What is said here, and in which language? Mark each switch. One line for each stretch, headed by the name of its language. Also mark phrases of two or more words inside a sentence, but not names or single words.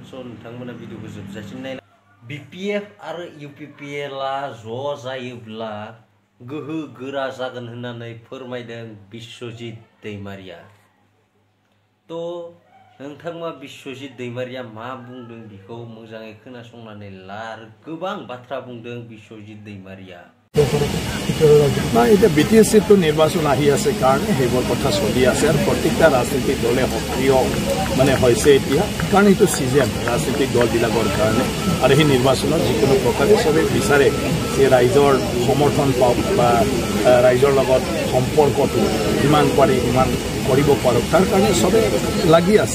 Bodo: नोंथांमोना भिडिअखौ जोबजासिम नायलां। बिपिएफ आरो इउपिपिएलआ ज' जायोब्ला गोहो गोरा जागोन होननानै फोरमायदों बिश्वजित दैमारिया। नोंथाङा बिश्वजित दैमारिया मा बुंदों बेखौ मोजाङै खोनासंनानै ला। आरो गोबां बाथ्रा बुंदों बिश्वजित दैमारिया।
Assamese: না এটা বিটিএসসি তো নির্বাচন আহি আছে কারণে সেইবোৰ কথা চলি আছে আৰু প্ৰত্যেকটা ৰাজনৈতিক দলে সক্ৰিয় হৈছে এতিয়া, কাৰণ এইটো চিজন ৰাজনৈতিক দলবিলাকৰ কাৰণে। আৰু সেই নিৰ্বাচনত যিকোনো প্ৰকাৰে চবেই বিচাৰে যে ৰাইজৰ সমৰ্থন পাওক বা ৰাইজৰ লগত সম্পৰ্কটো যিমান পাৰি সিমান কৰিব পাৰক, তাৰ কাৰণে চবেই লাগি আছে।